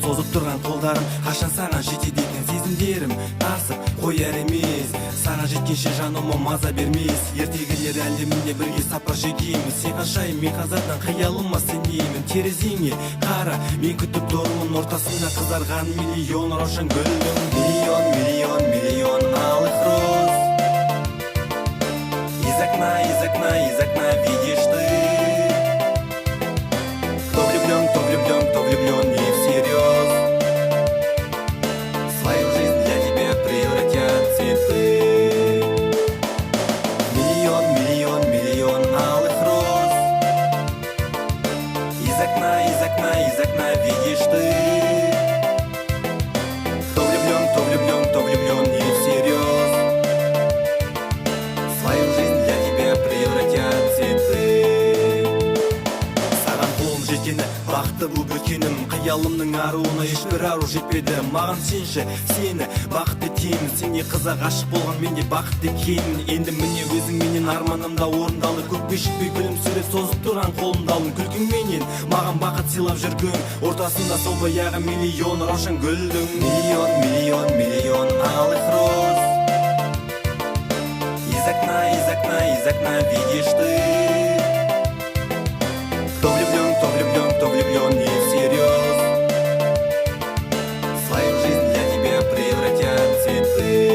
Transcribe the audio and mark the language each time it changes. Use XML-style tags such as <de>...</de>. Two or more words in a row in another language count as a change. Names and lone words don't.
<kk>тұрған қолдарым қашан саған жетеді екен сезімдерім тасып қояр емес саған жеткенше жаныма маза бермес ертегілер әлемінде бірге сапар шегеміз сен қаншайым мен қазақтан қиялыма сенемін терезеңе қара мен күтіп тұрмын ортасында қызарған миллион рошан гүлің</kk> <ru>миллион миллион миллион алых роз из окна видишь ты кто влюблен не всерьез свою жизнь для тебя превратят цветы миллион миллион миллион алых роз из окна видишь ты кто влюблен не всерьез свою жизнь для тебя превратят цветы</ru> <kk>саған қолым жеткені бақытты болып өткенім қиялымның аруына ешбір ару жетпеді маған сенші сені бақытты етемін сенде қызға ғашық болған менде бақытты екенмін енді міне өзіңменен арманымда орындалды көкке жетпей күлімсіреп созып тұрған қолымды алдым күлкіңменен маған бақыт сыйлап жүргің ортасында сол баяғы миллион рошан гүлдің</kk> <ru>миллион миллион миллион алых роз из окна видишь ты кто влюблен не всерьез свою жизнь для тебя превратят цветы</ru>